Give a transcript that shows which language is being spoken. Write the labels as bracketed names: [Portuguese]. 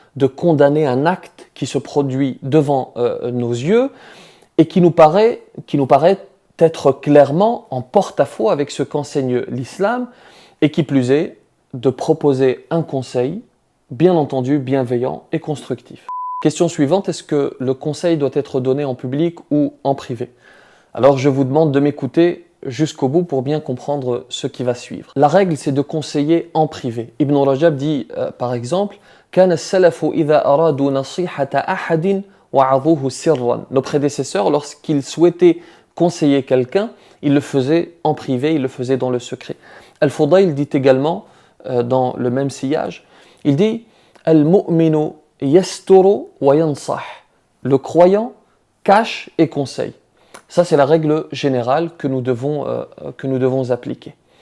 [French] de condamner un acte qui se produit devant nos yeux et qui nous paraît être clairement en porte-à-faux avec ce qu'enseigne l'islam, et qui plus est, de proposer un conseil, bien entendu bienveillant et constructif. Question suivante, est-ce que le conseil doit être donné en public ou en privé? Alors je vous demande de m'écouter jusqu'au bout pour bien comprendre ce qui va suivre. La règle, c'est de conseiller en privé. [Arabic] Ibn Rajab [French] dit par exemple [Arabic] كان السلف إذا أرادوا نصيحة أحد وعظوه سرا. [French] Nos prédécesseurs, lorsqu'ils souhaitaient conseiller quelqu'un, ils le faisaient en privé, ils le faisaient dans le secret. Al-Fudayl dit également dans le même sillage, il dit [Arabic] Al-mu'minu yasturu wa yansah. [French] Le croyant cache et conseille. Ça, c'est la règle générale que nous devons appliquer.